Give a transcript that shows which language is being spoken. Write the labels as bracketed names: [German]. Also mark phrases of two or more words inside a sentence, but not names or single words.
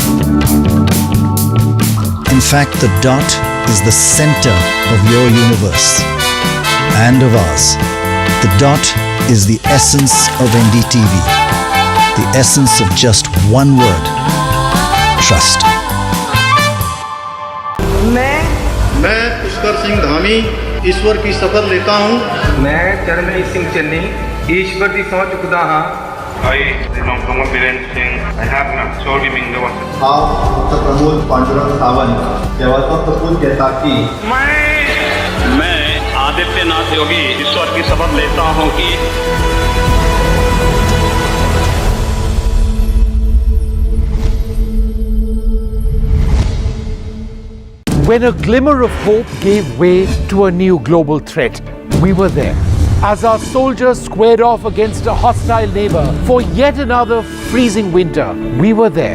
[English] In fact, the dot is the center of your universe and of ours. The dot is the essence of NDTV, the essence of just one word: trust. [Hindi] मैं पुष्कर सिंह धामी ईश्वर की शपथ लेता हूँ। [Punjabi] ਮੈਂ ਚਰਨਜੀਤ ਸਿੰਘ ਚੰਨੀ ਈਸ਼ਵਰ ਕੀ ਸਹੁੰ ਚੁੱਕਦਾ ਹਾਂ। [Konkani] हांव डॉक्टर प्रमोद पांडुरंग सावंत देवाचो सपूत घेता की [Hindi] मैं आदित्यनाथ योगी ईश्वर की शपथ लेता हूं कि [English] When a glimmer of hope gave way to a new global threat, we were there. As our soldiers squared off against a hostile neighbor for yet another freezing winter, we were there.